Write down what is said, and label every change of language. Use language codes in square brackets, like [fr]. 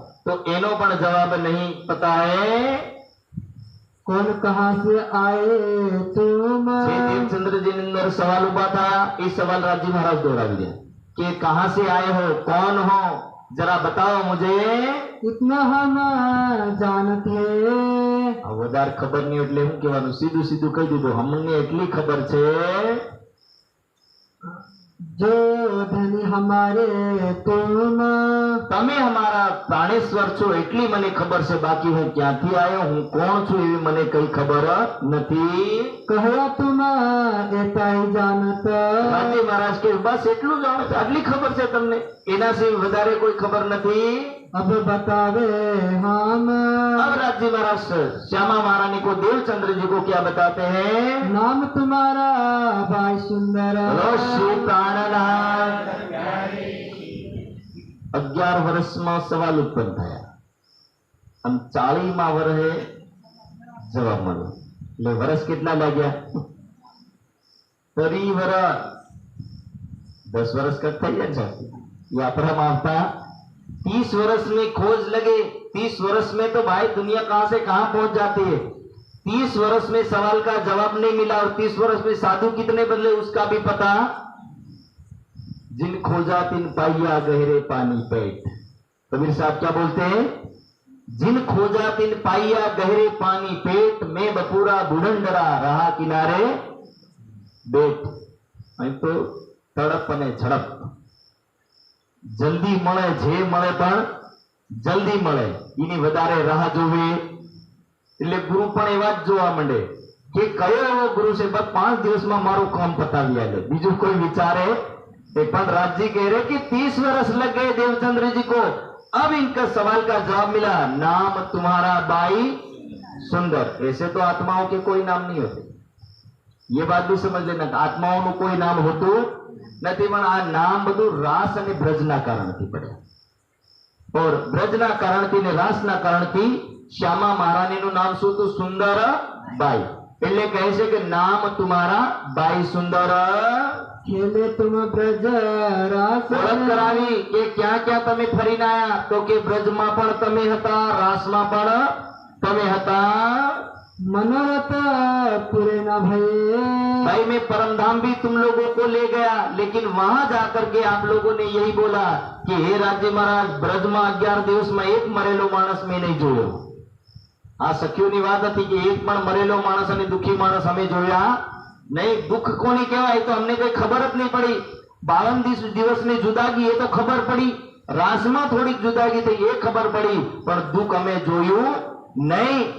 [hi] तो [gu] એનો પણ જવાબ [hi] नहीं पता है. कौन कहां से आए तुम. [gu] જે દેવચંદ્રજી ની અંદર સવાલ ઉભા [hi] था, [gu] એ સવાલ [hi] રાજી महाराज दोहरावी दिया कि कहां से आए हो, कौन हो, जरा बताओ मुझे. इतना हम जानते. [gu] આ વધારે ખબર નહીં એટલે શું કહેવાનું, સીધું સીધું કહી દીધું, અમને એટલી ખબર છે [hi] जो धनी हमारे तुम. [gu] તમે અમારા પ્રાણેશ્વર છો એટલી મને ખબર છે, બાકી હું ક્યાંથી આવ્યો, હું કોણ છું એવી મને કઈ ખબર નથી. [hi] कहया तुम एता ही जानत. [gu] રાજી મહારાજ કે બસ એટલું જાણો છો, આટલી ખબર છે તમને, એના સિવાય વધારે કોઈ ખબર નથી. [hi] अब बतावे हम. अब राजी महाराज श्यामा महारानी को, देवचंद्र जी को क्या बताते हैं? नाम तुम्हारा भाई सुंदर. बोलो श्री प्राणनाथ. [gu] 11 વર્ષમાં સવાલ ઉત્પન્ન થયા, આમ 40મા વર્ષે જવાબ મળ્યો. એટલે વર્ષ કેટલા લાગ્યા? 30 વર્ષ. 10 વર્ષ કટ થઈ જાય છે. યાત્રામાં આવતા [hi] 30 वर्ष में खोज लगे. 30 वर्ष में तो भाई दुनिया कहां से कहां पहुंच जाती है. 30 वर्ष में सवाल का जवाब नहीं मिला, और 30 वर्ष में साधु कितने बदले उसका भी पता. जिन खोजा तिन पाइया गहरे पानी पेट. कबीर साहब क्या बोलते हैं? जिन खोजा तिन पाइया गहरे पानी पेट, मैं बपूरा बुढ़ंडरा रहा किनारे बेट. [gu] અહીં તો તડપ અને ઝડપ, જલ્દી મળે, જે મળે પણ જલ્દી મળે, એની વધારે રાહ જોવી. એટલે ગુરુ પણ એવા જ જોવા માંડે કે કયો એવો ગુરુ છે બસ 5 દિવસમાં મારું કામ પતાવી આલે, બીજું કોઈ વિચારે. [hi] પણ राजी कह रहे कि 30 वर्ष लग गए देवचंद्र जी को. अब इनका सवाल का जवाब मिला, नाम तुम्हारा बाई सुंदर. ऐसे तो आत्माओं के कोई नाम नहीं होते, ये बात भी समझ लेना. आत्माओं कोई नाम [gu] होતું નથી, પણ આ નામ બધું રાસ અને બ્રજના કારણથી પડ્યા. और બ્રજના કારણથી ને રાસના કારણથી શ્યામા મહારાણીનું નામ શું હતું? સુંદર બાઈ. એટલે કહે છે કે નામ [hi] तुम्हारा बाई सुंदर. खेले तुम ब्रज रास. [gu] ઓળખ કરાવી કે ક્યાં ક્યાં તમે ફરીને આયા, તો કે બ્રજમાં પણ તમે હતા, રાસમાં પણ તમે હતા. [hi] मनोरथ पूरे न भये. भाई मैं परमधाम भी तुम लोगों को ले गया, लेकिन वहां जाकर के आप लोगों ने यही बोला कि हे राज्य महाराज, ब्रज में 11 दिवस में एक मरेलो मानस में नहीं जोयो. [gu] आ सखीओनी વાત હતી કે એક પણ મરેલો માણસ અને દુખી માણસ અમે જોયા નહીં. દુઃખ કોની કહેવાય તો અમને કઈ ખબર જ નહીં પડી. 52 દિવસની જુદાગી એ તો ખબર પડી, રાસમાં થોડીક જુદાગી થઈ એ ખબર પડી, પણ દુઃખ અમે જોયું नहीं.